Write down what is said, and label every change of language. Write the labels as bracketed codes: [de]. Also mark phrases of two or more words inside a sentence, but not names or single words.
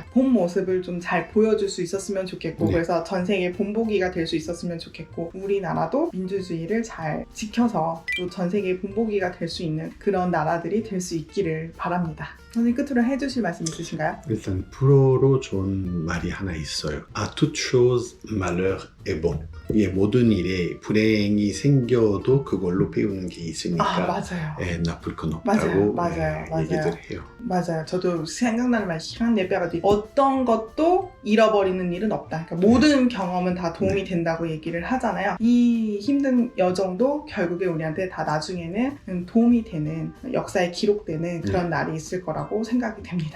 [ko] 본 모습을 좀 잘 보여줄 수 있었으면 좋겠고 그래서 전 세계 본보기가 될 수 있었으면 좋겠고 우리나라도 민주주의를 잘 지켜서 또 전 세계 본보기가 될 수 있는 그런 나라들이 될 수 있기를 바랍니다. 선생님 끝으로 해주실 말씀 있으신가요? 일단 불어로 좋은 말이 하나 있어요. [fr] À toute chose malheur est bon. [ko] 예, 모든 일에 불행이 생겨도 그걸로 배우는 게 있으니까 맞아요. 예, 나쁠 건 없다고 맞아요. 얘기들 해요. 맞아요. 저도 생각나는 말 시간 예배가도 어떤 것도 잃어버리는 일은 없다. 그러니까 모든 경험은 다 도움이 된다고 얘기를 하잖아요. 이 힘든 여정도 결국에 우리한테 다 나중에는 도움이 되는 역사에 기록되는 그런 날이 있을 거라고 생각이 됩니다.